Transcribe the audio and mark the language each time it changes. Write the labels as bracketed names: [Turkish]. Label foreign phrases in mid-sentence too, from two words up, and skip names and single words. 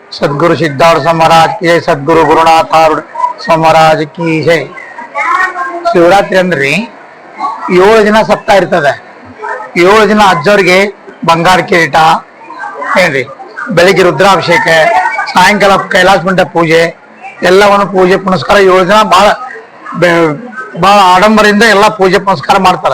[Hindi] सद्गुरु सिद्धार्थ महाराज की जय, सद्गुरु गुरुनाथ महाराज की जय. [Kannada] ಶಿವರಾತ್ರಿ ಅಂದ್ರಿ 7 ದಿನ ಸಪ್ತಾಹ ಇರ್ತದೆ. 7 ದಿನ ಅಜ್ಜವ್ರಿಗೆ ಬಂಗಾರ ಕಿರೀಟ ಏನ್ರಿ, ಬೆಳಿಗ್ಗೆ ರುದ್ರಾಭಿಷೇಕ, ಸಾಯಂಕಾಲ ಕೈಲಾಸ ಮಂಟ ಪೂಜೆ, ಎಲ್ಲವನ್ನು ಪೂಜೆ ಪುನಸ್ಕಾರ 7 ದಿನ ಬಹಳ ಆಡಂಬರದಿಂದ ಎಲ್ಲ ಪೂಜೆ ಪುನಸ್ಕಾರ ಮಾಡ್ತಾರೆ.